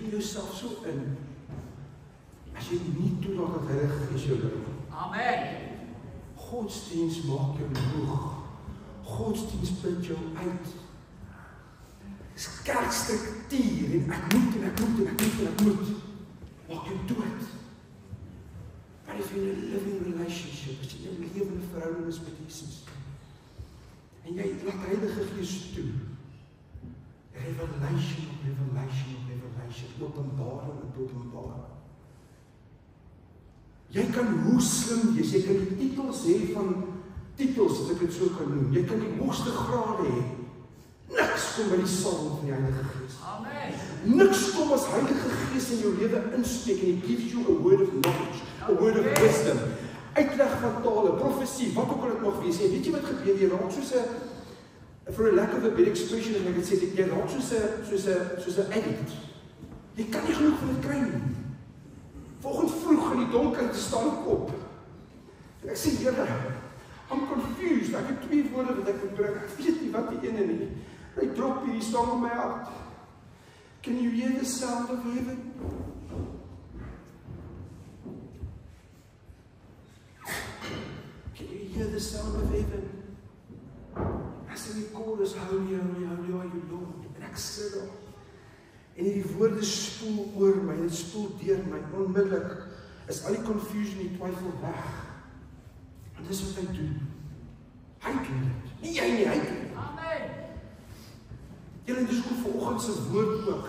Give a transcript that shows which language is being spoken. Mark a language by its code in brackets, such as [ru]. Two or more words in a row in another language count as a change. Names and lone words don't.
[af] jouself so in, as jy nie toelaat dat Heilige Gees jou lei. Amen. Godsdienst maak jou moeg. Godsdienst put jou uit. Dis kerkstruktuur en ek moet. Maak jou dood. [en] But if you're in a living relationship, [af] as jy 'n lewende verhouding is met Jesus, en jy laat Heilige Gees toe, revelation op revelation, openbaring op openbaring. Jy kan hoe slim wees, jy kan die titels hê van titels, as ek dit so kan noem. Jy kan die hoogste grade hê. Niks kom by die salwing van die Heilige Gees. Amen. Niks kom as Heilige Gees in jou lewe inspreek en [en] He gives you a word of knowledge, a word of wisdom, [af] uitleg van tale, profesie, wat ook al dit mag wees. En weet jy wat gebeur? Jy raak soos 'n, [en] for a lack of a better expression, [af] as ek het sê, jy raak soos 'n addict. Jy kan nie genoeg van dit kry nie. Vanoggend vroeg in die donker te staan op. En ek sê, Here, [en] I'm confused. [af] Ek het 2 woorde wat ek moet bring. Ek weet nie wat die ene nie. Hy drop hierdie staan op my hart. [en] Can you hear the sound of heaven? Can you hear the sound of heaven? [af] As in die chorus, [en] holy, holy, holy are you, Lord. [af] En ek sit daar. En hierdie woorde spoel oor my, en dit spoel deur my. Onmiddellik is al die confusion, die twyfel weg. En dis wat hy doen. Hy doen dit. Nie jy nie, hy doen dit. Amen. Julle, dis ook vanoggend se woord ook.